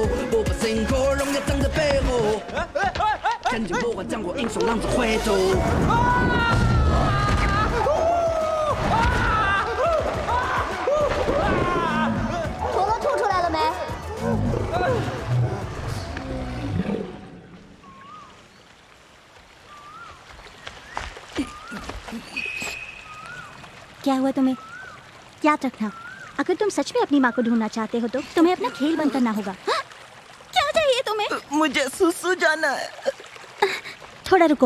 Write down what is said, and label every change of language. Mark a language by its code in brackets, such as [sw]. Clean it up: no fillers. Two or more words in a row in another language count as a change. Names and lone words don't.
[zh] 不怕辛苦，荣耀藏在背后。前进不怕将过英雄浪子回头。陀螺吐出来了没？ [hi] क्या हुआ तुम्हें? याद रखना, अगर तुम सच में अपनी माँ को ढूंढना चाहते हो तो तुम्हें अपना खेल बंद करना होगा। हाँ? क्या चाहिए तुम्हें? मुझे सुसु जाना है। थोड़ा रुको।